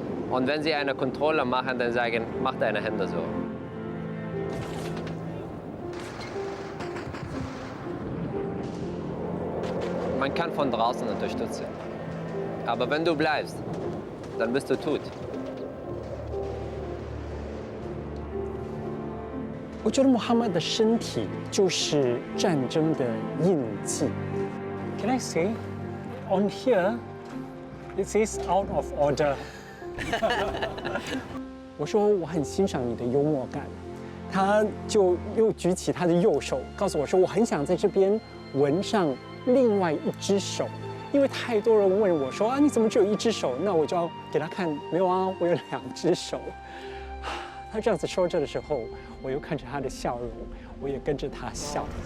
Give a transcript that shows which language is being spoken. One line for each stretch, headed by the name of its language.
German: Und wenn sie eine Kontrolle machen, dann sagen, mach deine Hände so. Man kann von draußen unterstützen. Aber wenn du bleibst, dann bist du tot.
Chinese: 我觉得穆罕默德的身体就是战争的印记。
English: Can I say, on here, it says out of order.
Chinese: 我说我很欣赏你的幽默感，他就又举起他的右手，告诉我说我很想在这边纹上另外一只手，因为太多人问我说啊你怎么只有一只手？那我就要给他看，没有啊，我有2只手。他这样子说着的时候，我又看着他的笑容，我也跟着他笑。